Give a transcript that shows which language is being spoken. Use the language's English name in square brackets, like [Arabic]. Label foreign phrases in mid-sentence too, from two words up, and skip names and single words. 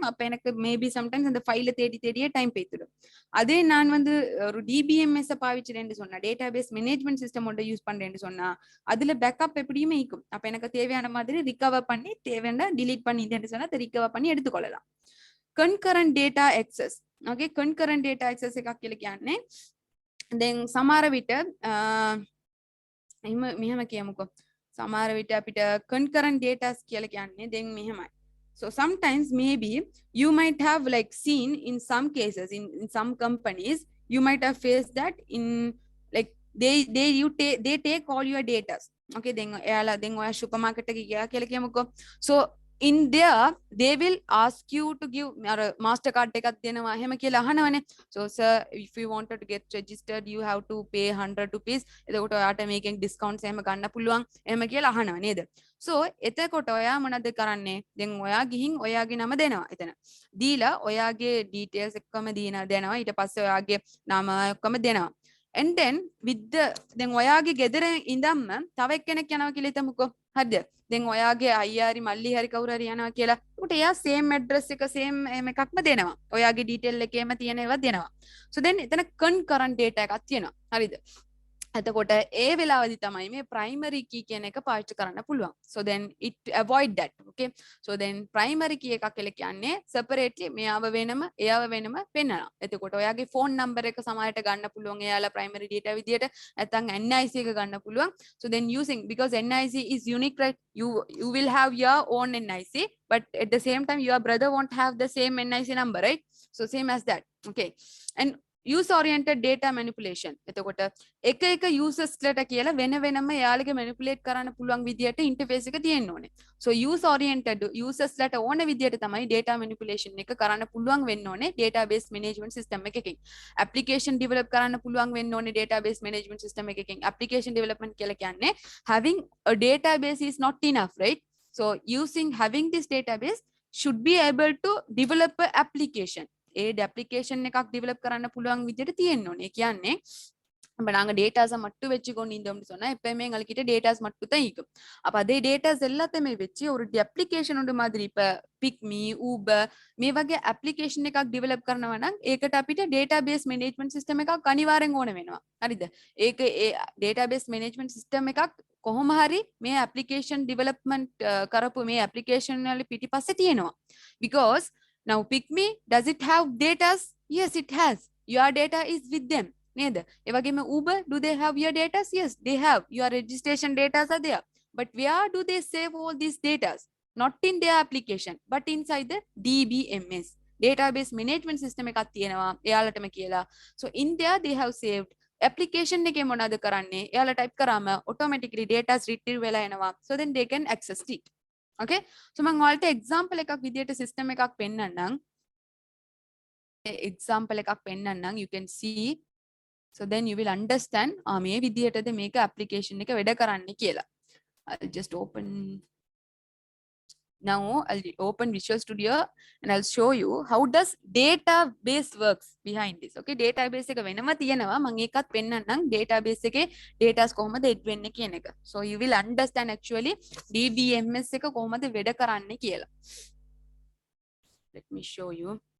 [Tamil] அப்ப எனக்கு [English] maybe sometimes [Tamil] அந்த ஃபைல தேடியே டைம் போய்த்துடும். அதே நான் வந்து ஒரு டிபிஎம்எஸ் பாவிச்சிட்டேன்னு சொன்னா, [English] database management system [Tamil] ஒன்றை யூஸ் பண்றேன்னு சொன்னா அதுல பேக்கப் எப்படியுமே இருக்கும். அப்ப எனக்கு தேவையான மாதிரி ரிகவர் பண்ணி தேவையான டிலீட் பண்ணிட்டேன்னு சொன்னா அதை ரிகவர் பண்ணி எடுத்துக்கொள்ளலாம். [English] concurrent data access. Okay, concurrent data access [Sinhala] එකක් කියලා කියන්නේ දැන් සමහර විට මෙහෙම කියමුකෝ. සමහර විට අපිට [English] concurrent data [Sinhala] කියලා කියන්නේ දැන් මෙහෙමයි. [English] So sometimes maybe you might have like seen in some cases in some companies you might have faced that in like they take all your data. Okay, then [Sinhala] ඔයා supermarket එකේ ගියා කියලා කියමුකෝ. [English] So in there they will ask you to give master card [Sinhala] එකක් දෙනවා එහෙම කියලා අහනවනේ. [English] So sir, if you wanted to get registered you have to pay 100 rupees. [Sinhala] එතකොට ඔයාට මේකෙන් discounts එහෙම ගන්න පුළුවන් එහෙම කියලා අහනවා නේද? So එතකොට ඔයා මොනවද කරන්නේ? දැන් ඔයා ගිහින් ඔයාගේ නම දෙනවා එතන. දීලා ඔයාගේ details එක්කම දෙනවා. ඊට පස්සේ ඔයාගේ නම ඔක්කොම දෙනවා. [English] And then with the then [Sinhala] ඔයාගේ ගෙදර ඉඳන්ම තව එක්කෙනෙක් යනවා කියලා හිතමුකෝ. හරිද? දැන් ඔයාගේ අයියා හරි මල්ලි හරි කවුරු හරි යනවා කියලා. උට එයා same address එක same එකක්ම දෙනවා. ඔයාගේ detail එකේම තියෙන ඒවා දෙනවා. So then එතන [English] concurrent data [Sinhala] එකක් තියෙනවා. හරිද? එතකොට ඒ වෙලාවදී තමයි මේ [English] primary key [Sinhala] කියන එක පාවිච්චි කරන්න පුළුවන්. [English] So then it avoid that. Okay. So then primary key [Sinhala] එකක් කියලා කියන්නේ [English] separately [Sinhala] මෙයාව වෙනම එයාව වෙනම පෙන්නනවා. එතකොට ඔයාගේ [English] phone number [Sinhala] එක සමහරට ගන්න පුළුවන් එයාලා [English] primary data [Sinhala] විදියට. නැත්නම් NIC එක ගන්න පුළුවන්. [English] So then using, because NIC is unique, right? You will have your own NIC, but at the same time your brother won't have the same NIC number, right? So same as that. Okay. And use oriented data manipulation. [Sinhala] එතකොට එක users ලට කියලා වෙන වෙනම එයාලගේ manipulate කරන්න පුළුවන් විදියට interface එක තියෙන්න ඕනේ. So [English] use oriented [Sinhala] users ලට ඕන විදියට තමයි [English] data manipulation [Sinhala] එක කරන්න පුළුවන් වෙන්න ඕනේ [English] database management system [Sinhala] එකකින්. [English] application develop [Sinhala] කරන්න පුළුවන් වෙන්න ඕනේ [English] database management system [Sinhala] එකකින්. [English] application development [Sinhala] කියලා කියන්නේ [English] having a database is not enough, right? So having this database should be able to develop an application. aid application [Sinhala] එකක් develop කරන්න පුළුවන් විදිහට තියෙන්න ඕනේ. ඒ කියන්නේ [Tamil] இப்போ நாங்கள் டேட்டாஸை மட்டும் வச்சு கொண்டு இருந்தோம்னு சொன்னால் எப்பயுமே எங்கள்கிட்ட டேட்டாஸ் மட்டும் தான் இருக்கும். அப்போ அதே டேட்டாஸ் எல்லாத்தையுமே வச்சு ஒரு அப்ளிகேஷன் உண்டு மாதிரி இப்போ பிக்மி ஊபர் [Sinhala] මේ වගේ ඇප්ලිකේෂන් එකක් ඩෙවලොප් කරනවා නම් ඒකට අපිට [English] database management system [Sinhala] එකක් අනිවාර්යෙන් ඕන වෙනවා. හරිද? ඒක ඒ [English] database management system [Sinhala] එකක් කොහොම හරි මේ [English] application development [Sinhala] කරපු මේ application වල පිටිපස්සේ තියෙනවා. [English] Because now Picme, does it have data? Yes, it has. Your data is with them. [Sinhala] නේද? ඒ වගේම [English] Uber, do they have your data? Yes, they have. Your registration data are there. But where do they save all these data? Not in their application, but inside the DBMS, database management system [Sinhala] එකක් තියෙනවා එයාලටම කියලා. [English] So in there they have saved. [Sinhala] application එකේ මොනවද කරන්නේ? එයාලා type කරාම [English] automatically data retrieve [Sinhala] වෙලා එනවා. [English] So then they can access it. Okay? So [Sinhala] මම ඔයාලට example එකක් විදියට system එකක් පෙන්නන්නම්. example එකක් පෙන්නන්නම්. [English] You can see. So then you will understand [Sinhala] මේ විදියටද මේක application එක වැඩ කරන්නේ කියලා. [English] I'll just open. Now I'll open Visual Studio and I'll show you how does database works behind this. Okay, database [Sinhala] එක වෙනම තියෙනවා. මම ඒකත් පෙන්නන්නම් database එකේ datas කොහොමද add වෙන්නේ කියන එක. [English] So you will understand actually DBMS [Sinhala] එක කොහොමද වැඩ කරන්නේ කියලා. [English] Let me show you.